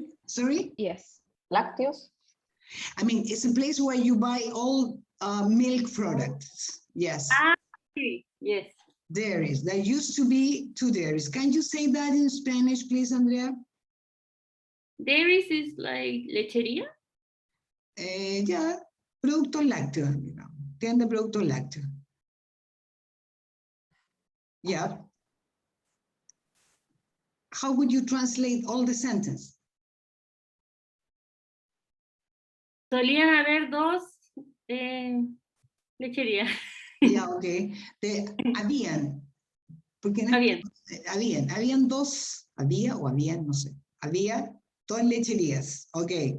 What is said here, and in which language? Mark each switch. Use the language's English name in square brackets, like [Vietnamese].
[English] Sorry? Yes. [Spanish] Lácteos. [English] I mean, it's a place where you buy all milk products. Yes. Yes. Dairies. There used to be 2 dairies. Can you say that in Spanish, please, Andrea? Dairies is like lechería. Yeah, [Spanish] productos lácteos. Tienda de productos lácteos. [English] Yeah. How would you translate all the sentence? [Spanish] Solían haber 2 lecherías. [English] Yeah, okay. [Spanish] Habían. Porque Habían. habían dos, habían, no sé, había dos lecherías, ok.